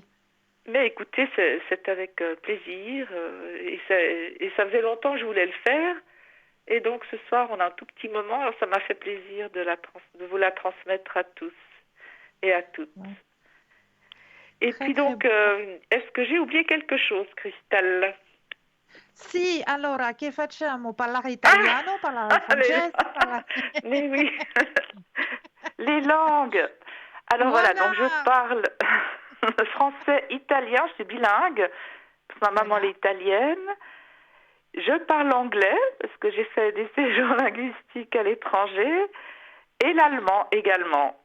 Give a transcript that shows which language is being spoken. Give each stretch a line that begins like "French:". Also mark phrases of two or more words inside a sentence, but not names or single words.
French: Mais écoutez, c'est avec plaisir et ça faisait longtemps que je voulais le faire. Et donc ce soir, on a un tout petit moment. Alors ça m'a fait plaisir de vous la transmettre à tous et à toutes. Ouais. Et Très, puis très donc, est-ce que j'ai oublié quelque chose, Cristal?
Italian: Sì, allora che facciamo? Parlare italiano, parlare francese, parlare...
French: Mais oui, les langues. Alors voilà, donc je Voilà. parle français, italien, je suis bilingue, parce que ma maman Voilà. elle est italienne. Je parle anglais, parce que j'ai fait des séjours linguistiques à l'étranger, et l'allemand également.